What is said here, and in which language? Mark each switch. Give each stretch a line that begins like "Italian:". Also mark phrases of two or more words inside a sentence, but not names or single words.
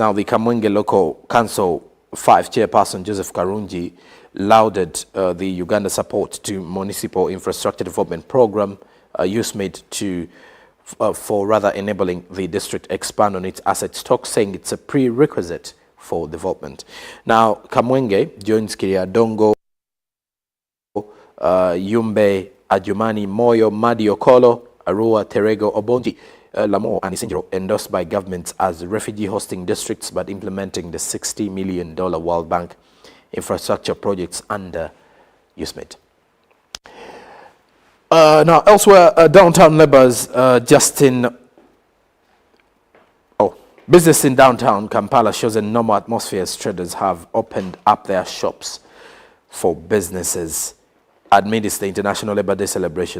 English: Now, the Kamwenge Local Council 5 Chairperson Joseph Karungi lauded the Uganda support to Municipal Infrastructure Development Program, USMID, for rather enabling the district expand on its asset stock, saying it's a prerequisite for development. Now, Kamwenge joins Kiriadongo, Yumbe, Adjumani, Moyo, Madi Okolo, Arua, Terego, Obonji, Lamo and Isinjiro, endorsed by governments as refugee hosting districts, but implementing the $60 million World Bank infrastructure projects under USMID. Now, elsewhere, downtown labourers business in downtown Kampala shows a normal atmosphere as traders have opened up their shops for businesses amidst the International Labour Day celebration.